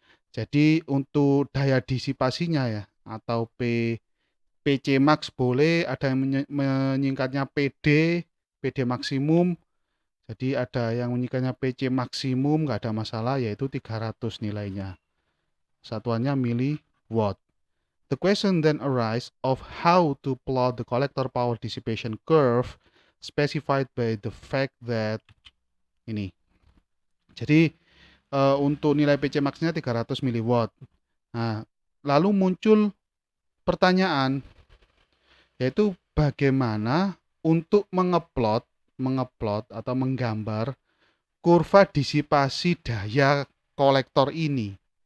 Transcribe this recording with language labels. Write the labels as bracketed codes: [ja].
[id] Jadi untuk daya disipasinya ya, atau PC max boleh, ada yang menyingkatnya PD maksimum. Jadi ada yang menyingkatnya PC maksimum, nggak ada masalah, yaitu 300 nilainya. Satuannya miliwatt. [en] The question then arises of how to plot the collector power dissipation curve specified by the fact that [id] ini. Jadi untuk nilai PC max-nya 300 mW. Nah, lalu muncul pertanyaan, yaitu bagaimana untuk mengeplot atau menggambar kurva disipasi daya kolektor ini.